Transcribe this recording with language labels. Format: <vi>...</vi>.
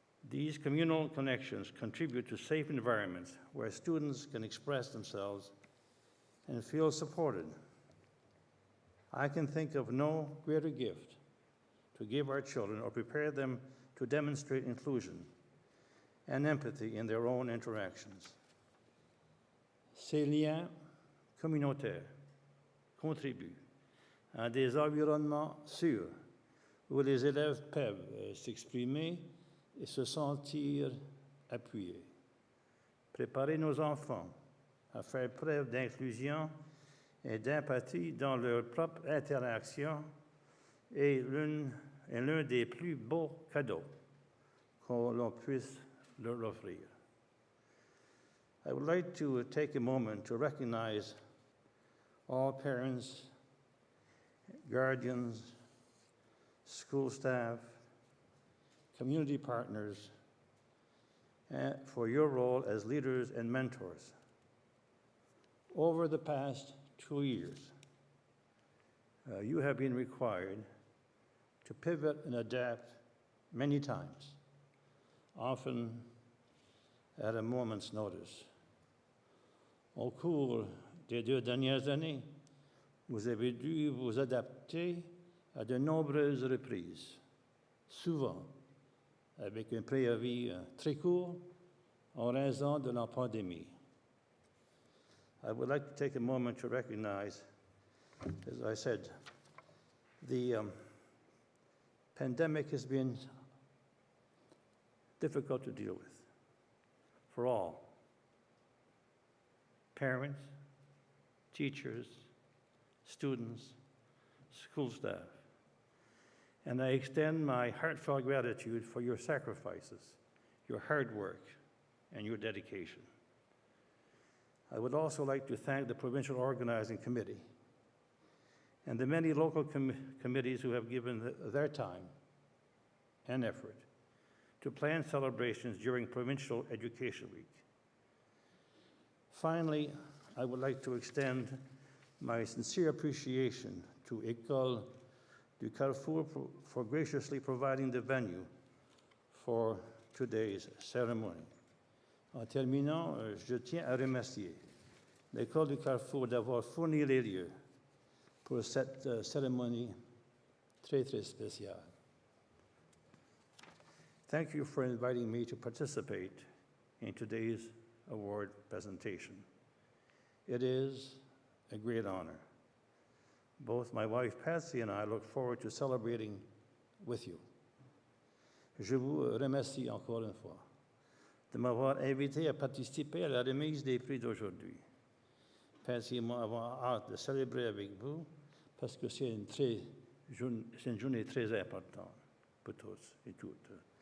<en>These communal connections contribute to safe environments where students can express themselves and feel supported. I can think of no greater gift to give our children or prepare them to demonstrate inclusion and empathy in their own interactions.</en> <fr>Ces liens communautaires contribuent à des environnements sûrs où les élèves peuvent s'exprimer et se sentir appuyés. Préparer nos enfants à faire preuve d'inclusion et d'empathie dans leur propre interaction est l'un des plus beaux cadeaux qu'on puisse leur offrir.</fr> <en>I would like to take a moment to recognize all parents, guardians, school staff, community partners, for your role as leaders and mentors. Over the past 2 years, you have been required to pivot and adapt many times, often at a moment's notice.</en> <fr>Au cours des 2 dernières années, vous avez dû vous adapter à de nombreuses reprises, souvent avec un préavis très court en raison de la pandémie.</fr> <en>I would like to take a moment to recognize, as I said, the pandemic has been difficult to deal with for all. Parents, teachers, students, school staff. And I extend my heartfelt gratitude for your sacrifices, your hard work, and your dedication. I would also like to thank the Provincial Organizing Committee and the many local committees who have given their time and effort to plan celebrations during Provincial Education Week. Finally, I would like to extend my sincere appreciation to École du Carrefour for graciously providing the venue for today's ceremony.</en> <fr>En terminant, je tiens à remercier l'École du Carrefour d'avoir fourni les lieux pour cette cérémonie très, très spéciale.</fr> <en>Thank you for inviting me to participate in today's award presentation. It is a great honor. Both my wife Patsy and I look forward to celebrating with you.</en> <fr>Je vous remercie encore une fois de m'avoir invité à participer à la remise des prix d'aujourd'hui. Patsy et moi avons hâte de célébrer avec vous parce que c'est une journée très importante pour tous et toutes.</fr>